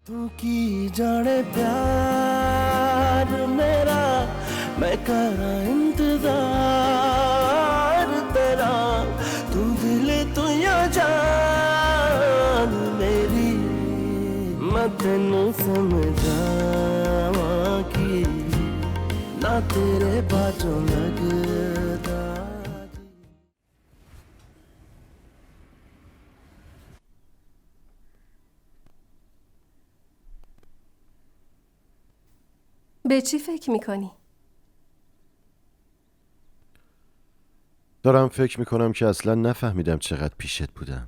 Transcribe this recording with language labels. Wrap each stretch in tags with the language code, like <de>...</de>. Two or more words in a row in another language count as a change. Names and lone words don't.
<pa>ਤੂੰ ਕੀ ਜਾਣੇ ਪਿਆਰ ਮੇਰਾ ਮੈਂ ਕਰਾਂ ਇੰਤਜ਼ਾਰ ਤੇਰਾ ਤੂੰ ਦਿਲ ਤੂੰ ਯਾ ਜਾਨ ਮੇਰੀ ਮੈਂ ਤੈਨੂੰ ਸਮਝਾਵਾਂ ਕੀ ਨਾ ਤੇਰੇ ਬਾਜੋਂ ਲਗਦਾ</pa> <fa>به چی فکر میکنی؟ دارم فکر میکنم که اصلا نفهمیدم چقدر پیشت بودم.</fa>